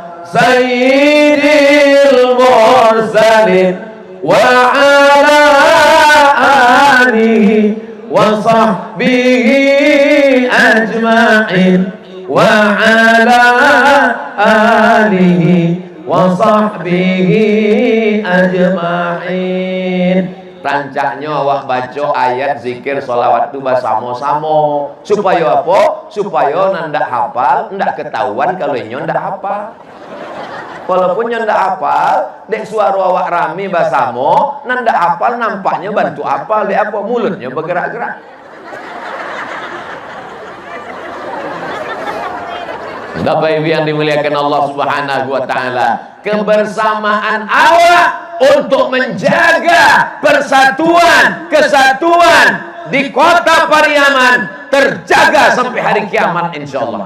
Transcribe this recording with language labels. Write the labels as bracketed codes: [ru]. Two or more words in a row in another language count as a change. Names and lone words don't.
[ar] سيد المرسلين وعلى آله وصحبه أجمعين وعلى آله وصحبه أجمعين. [min] Rancaknya awak baca ayat zikir solawat itu bersama-sama. [id] Supaya apa? [min] Supaya ndak hafal, ndak ketahuan kalau nyo ndak hafal. Walaupun nyo ndak hafal, dek suara awak rame bersama, ndak hafal nampaknya bantu hafal, dek apa mulutnya bergerak-gerak. [id] Bapak Ibu yang dimuliakan [ar] الله سبحانه وتعالى, [id] kebersamaan awak untuk menjaga persatuan, kesatuan di kota Pariaman terjaga sampai hari kiamat insyaallah.